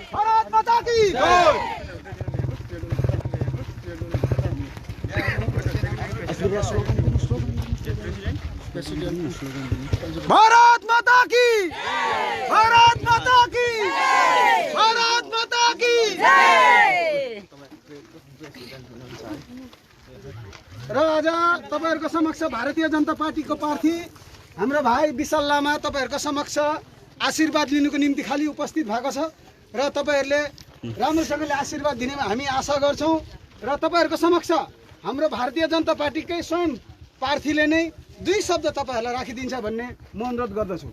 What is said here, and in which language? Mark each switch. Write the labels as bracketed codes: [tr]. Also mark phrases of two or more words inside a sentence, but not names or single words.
[hi] भारत माता की जय! भारत माता की, भारत माता की, भारत माता की [ne] र आज तपाईहरुको समक्ष भारतीय जनता पार्टीको प्रार्थी हाम्रो भाइ विशाल लामा तपाईहरुको समक्ष आशीर्वाद लिनुको निम्ति खाली उपस्थित भएको छ र तपाईहरुले राम्रोसँगले आशीर्वाद दिनेमा हामी आशा गर्छौं र तपाईहरुको समक्ष हाम्रो भारतीय जनता पार्टीकै स्वयं प्रार्थीले नै दुई शब्द तपाईहरुलाई राखिदिन्छ भन्ने म अनुरोध गर्दछु।